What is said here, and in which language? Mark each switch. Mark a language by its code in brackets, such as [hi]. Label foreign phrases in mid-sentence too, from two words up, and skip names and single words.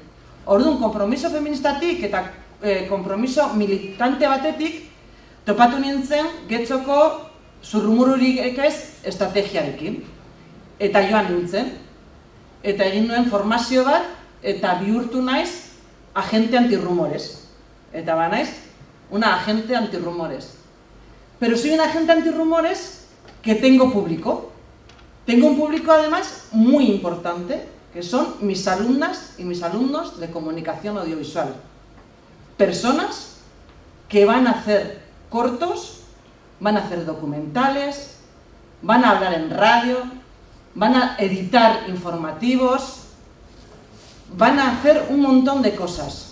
[eu] Orduan, kompromiso feministatik eta kompromiso militante batetik topatu nintzen getzoko zurrumururik ez estrategiarekin. Eta joan nintzen. Eta egin nuen formazio bat eta bihurtu naiz [es] agente antirrumores. [eu] Eta naiz, [es] una agente antirrumores. Pero soy un agente antirrumores que tengo público. Tengo un público además muy importante, que son mis alumnas y mis alumnos de comunicación audiovisual. Personas que van a hacer cortos, van a hacer documentales, van a hablar en radio, van a editar informativos, van a hacer un montón de cosas.